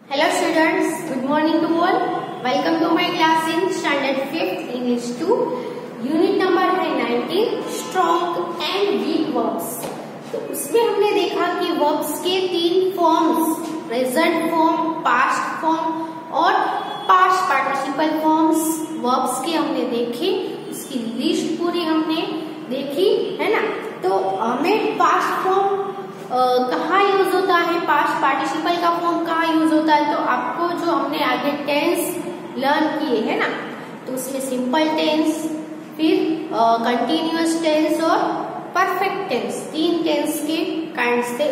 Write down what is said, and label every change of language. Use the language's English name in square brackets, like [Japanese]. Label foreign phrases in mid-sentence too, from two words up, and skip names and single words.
[English] Hello students, good morning to all. Welcome to my class in standard 5th English 2. Unit number है 19 strong and weak verbs. [Hindi] तो उसमें हमने देखा कि verbs के 3 [English] forms present form, past form [Hindi] और [English] past participle forms verbs [Hindi] के हमने देखे. उसकी लिस्ट पूरी हमने देखी है ना. तो हमें [English] past form [Hindi] कहाँ यूज होता है, [English] past participle [Hindi] का फॉर्म कहाँ यूज होता है. तो आपको जो हमने आगे [English] tense learn [Hindi] किए है ना, तो उसमें [English] simple tense, [Hindi] फिर [English] continuous tense [Hindi] और [English] perfect tense, [Hindi] 3 टेंस के काइंड्स थे.